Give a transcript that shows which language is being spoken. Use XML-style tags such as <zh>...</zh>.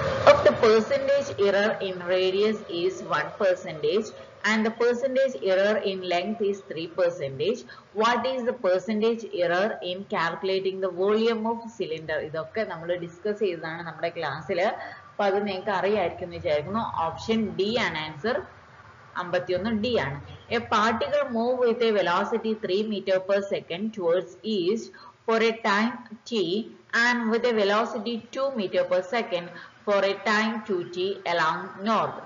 <en>Of the percentage error in radius is 1% and the percentage error in length is 3%. What is the percentage error in calculating the volume of cylinder?</en> <ml>ഇതൊക്കെ നമ്മൾ discuss ചെയ്തതാണ് നമ്മുടെ ക്ലാസ്സിൽ. അപ്പോൾ അത് നിങ്ങൾക്ക് അറിയായിരിക്കും എന്ന് വിചാരിക്കുന്നു. ഓപ്ഷൻ ഡി ആണ് ആൻസർ. 51 D ആണ്.</ml> <en>A particle move with a velocity 3 meter per second towards east for a time t and with a velocity 2 meter per second for a time 2t along north.</en>